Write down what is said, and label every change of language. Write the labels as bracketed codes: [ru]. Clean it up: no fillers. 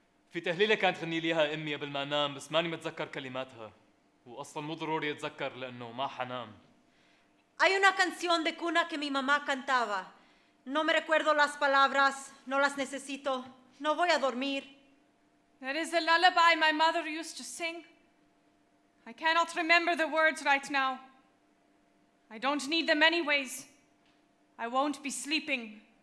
[ar] في تهليلة كانت تغني لي اياها امي قبل ما انام بس ماني متذكر كلماتها واصلا مو ضروري اتذكر لانه ما حنام. [es] Hay una canción de cuna que mi mamá cantaba. No me recuerdo las palabras, no las necesito, no voy a dormir. [en] That is a lullaby my mother used to sing. I cannot remember the words right now. I don't need them anyways. I won't be sleeping.